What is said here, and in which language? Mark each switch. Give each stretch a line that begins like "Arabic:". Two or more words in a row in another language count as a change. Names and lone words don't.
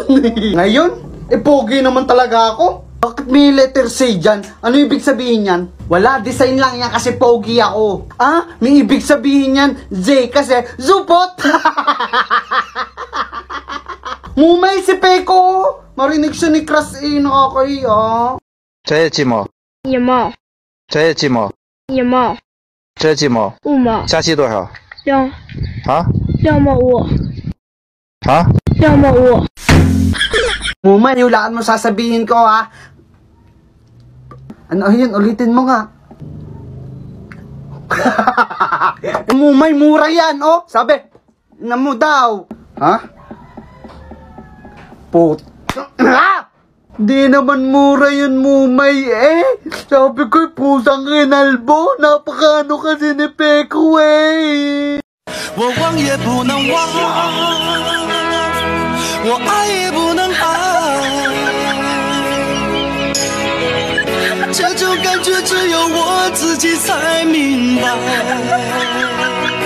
Filipino: Ngayon? Pogi naman talaga ako. Bakit may letter C dyan? Ano ibig sabihin yan? Wala, design lang yan kasi pogi ako. May ibig sabihin yan, Z kasi zupot! Mumay si Peko! Marinig siya ni Crush nakakahiya.
Chinese: 这些鸡毛，一毛，这些鸡毛，一毛，这些鸡毛， 5毛，加起多少？ 2毛5， 2毛5。
Filipino: Mumay, hulaan mo sasabihin ko, ha? Ano yun? Ulitin mo nga. Mumay, mura yan, Sabi, na mo daw. Di naman mura yun, Mumay, Sabi ko, pusang kinalbo. Napakano kasi ni Peko,
Chinese: 我忘也不能忘，我爱也不能爱，这种感觉只有我自己才明白。